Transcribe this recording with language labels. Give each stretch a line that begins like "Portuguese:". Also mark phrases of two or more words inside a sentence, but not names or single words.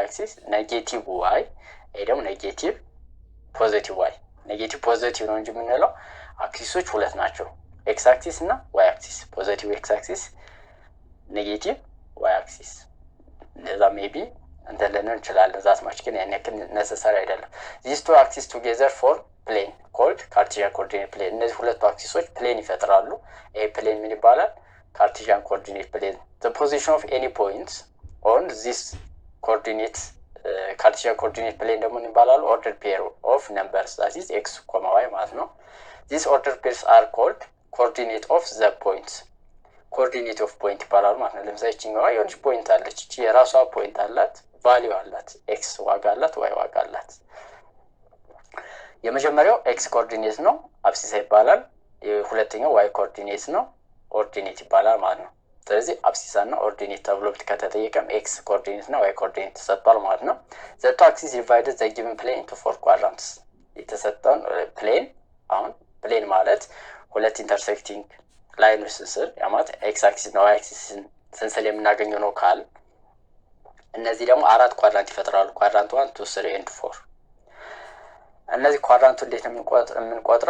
English: axis, negative y፣
Amharic: ይሄ ደግሞ
English: negative positive y። negative positive
Amharic: ነው እንጂ የምንለው አክሲሶች ሁለት ናቸው፣
English: x axis
Amharic: እና
English: y axis። positive x axis, negative y axis።
Amharic: እንደዛ ሜቢ እንትን ልንል እንችላለን።
English: that much
Amharic: ግን ያን ያክል ነሰሰሪ አይደለም።
English: this two axis together form plane called Cartesian coordinate plane።
Amharic: እነዚህ ሁለቱ አክሲሶች ፕሌን ይፈጥራሉ። ይሄ ፕሌን ምን ይባላል?
English: Cartesian coordinate plane። the position of any points on this coordinate ካርቴዥያን ኮኦርዲኔት ፕሌን
Amharic: ደግሞ ይባላል
English: ordered pair of numbers that is x, y
Amharic: ማለት ነው።
English: these ordered pairs are called coordinate of the points. coordinate of point
Amharic: ይባላል ማለት ነው። ለምሳሌ እቺኛዋ የሆነች ፖይንት አለች። እቺ የራሷ ፖይንት አላት፣ ቫልዩ አላት፣ x ዋጋ አላት፣ y ዋጋ አላት። የመጀመሪያው
English: x coordinate
Amharic: ነው፣ አብሲሳ ይባላል። የሁለተኛው
English: y coordinate
Amharic: ነው፣ ኦርዲኔት ይባላል ማለት ነው። ስለዚህ አብሲሳ እና ኦርዲኔት ተብሎ ከተጠየቀም
English: x coordinate
Amharic: እና
English: y coordinate
Amharic: ተሰጥቷል ማለት ነው።
English: the two axes divided the given plane into four quadrants.
Amharic: የተሰጠውን ፕሌን አሁን ፕሌን ማለት ሁለት ኢንተርሴክቲንግ ላይኖች ስንስል ያማት
English: x axis
Amharic: እና
English: y axis
Amharic: ስንስል የምናገኘው ነው ካል እነዚህ ደግሞ አራት ኳድራንት ይፈጥራሉ። ኳድራንት 1 2 3 and 4። እነዚህ ኳድራንቱ እንዴት ነው የምንቆጥረው?